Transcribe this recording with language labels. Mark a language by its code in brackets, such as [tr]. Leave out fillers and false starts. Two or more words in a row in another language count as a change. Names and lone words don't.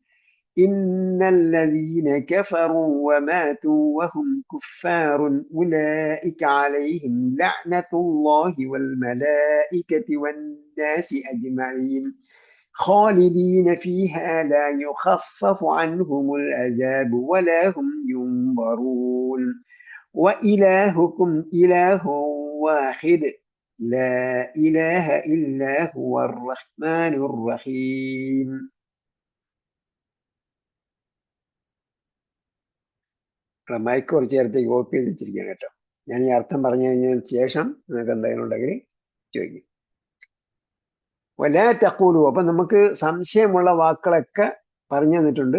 [ar] إن الذين كفروا وماتوا وهم كفار أولئك عليهم لعنة الله والملائكة والناس أجمعين خالدين فيها لا يخفف عنهم العذاب ولا هم ينظرون وإلهكم إله واحد لا إله إلا هو الرحمن الرحيم. [ml] മൈക്ക് കുറച്ച് നേരത്തേക്ക് ഓഫ് ചെയ്ത് വെച്ചിരിക്കുകയാണ് കേട്ടോ. ഞാൻ ഈ അർത്ഥം പറഞ്ഞു കഴിഞ്ഞതിന് ശേഷം നിങ്ങൾക്ക് എന്തെങ്കിലും ഉണ്ടെങ്കിൽ ചോദിക്കും. [ar] ولا تقولوا, [ml] അപ്പൊ നമുക്ക് സംശയമുള്ള വാക്കുകളൊക്കെ പറഞ്ഞു തന്നിട്ടുണ്ട്.